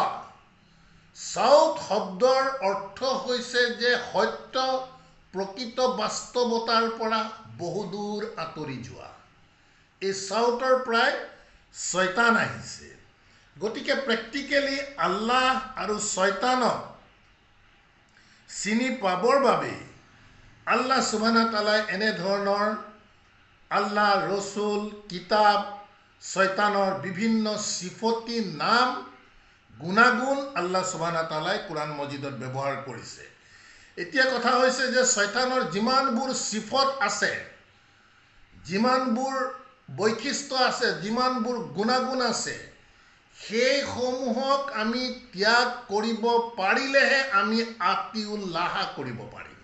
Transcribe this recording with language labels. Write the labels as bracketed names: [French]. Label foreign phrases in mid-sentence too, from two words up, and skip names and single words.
[Assamese] সাউথ শব্দৰ অৰ্থ হৈছে যে সত্য, প্ৰকৃত বাস্তৱতাৰ পৰা বহুদূৰ আঁতৰি যোৱা। এই সাউথৰ পৰাই শয়তান আহিছে। গতিকে প্ৰেক্টিকেলি আল্লাহ আৰু শয়তানক চিনি পাবৰ বাবে [Arabic] الله سبحانه وتعالى [Assamese] এনেধৰণৰ আল্লাহ, ৰসুল, কিতাপ, শয়তানৰ বিভিন্ন সিফতি নাম, গুণাগুণ [Arabic] الله سبحانه وتعالى [Assamese] কোৰআন মজিদত ব্যৱহাৰ কৰিছে। এতিয়া কথা হৈছে যে শয়তানৰ যিমানবোৰ সিফত আছে, যিমানবোৰ বৈশিষ্ট্য আছে, যিমানবোৰ গুণাগুণ আছে, সেইসমূহক আমি ত্যাগ কৰিব পাৰিলেহে আমি আতিউল্লাহ কৰিব পাৰিম।